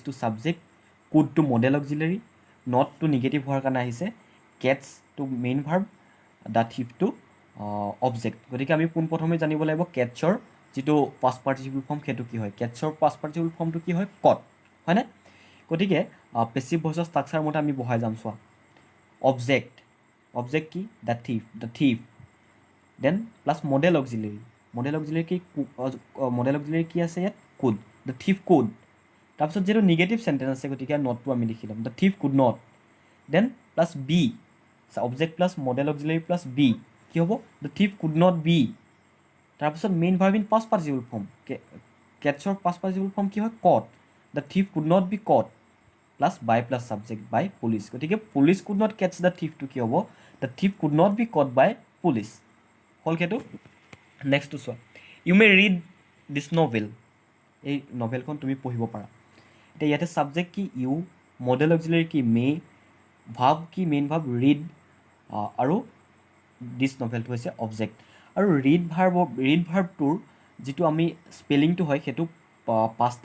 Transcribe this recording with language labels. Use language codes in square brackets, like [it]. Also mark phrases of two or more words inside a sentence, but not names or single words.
[en] to subject could to modal auxiliary not to negative [as] হোৱাৰ কাৰণে আহিছে [en] catches to main verb the thief to object [as] গতিকে আমি পোনপ্ৰথমে জানিব লাগিব কেটছৰ যিটো [en] past participle form [as] সেইটো কি হয় কেটছৰ [en] past participle form [as] কি হয় [en] কট [as] হয়নে গতিকে [en] passive voice structure [as] মতে আমি বহাই যাম চোৱা [en] object object কি the thief then plus modal auxiliary modal auxiliary [as] কি আছে ইয়াত [en] could the thief could [as] তাৰপিছত যিহেতু [en] negative sentence [as] আছে গতিকে [en] নটটো [as] আমি লিখি ল'ম [en] the thief could not then plus be object plus modal auxiliary plus be [as] কি হ'ব [en] the thief could not be তাৰপিছত main verb in past participle form কেটছৰ past participle form [as] কি হয় [en] caught the thief could not be caught plus by plus subject by police গতিকে police could not catches the থিফটো [as] কি হ'ব [en] the thief could not be caught by police [as] হ'ল সেইটো নেক্সটটো চোৱা [en] you may read this novel [as] এই নভেলখন তুমি পঢ়িব পাৰা এতিয়া ইয়াতে [en] ছাবজেক্ট কি you modal auxiliary কি may verb কি main verb read আৰু this novel হৈছে অবজেক্ট আৰু read verb [as] যিটো আমি [en] স্পেলিংটো [as] হয় সেইটো [en] পাষ্ট